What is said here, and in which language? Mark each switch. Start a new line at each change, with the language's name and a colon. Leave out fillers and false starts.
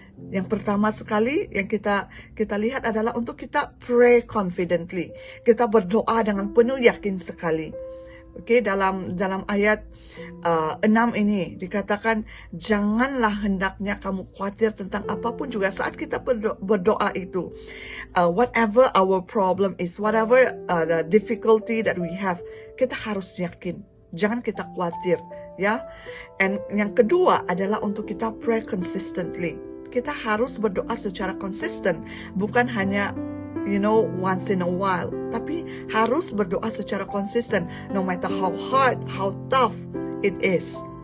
Malay: Yang pertama sekali yang kita lihat adalah untuk kita pray confidently. Kita berdoa dengan penuh yakin sekali. Dalam ayat 6 ini dikatakan, janganlah hendaknya kamu khawatir tentang apapun juga saat kita berdoa itu.
English: Whatever our problem is, whatever the difficulty that we have,
Malay: kita harus yakin. Jangan kita khawatir, ya.
English: And yang kedua adalah untuk kita pray consistently.
Malay: Kita harus berdoa secara konsisten, bukan hanya
English: once in a while,
Malay: tapi harus berdoa secara konsisten,
English: no matter how hard, how tough it is.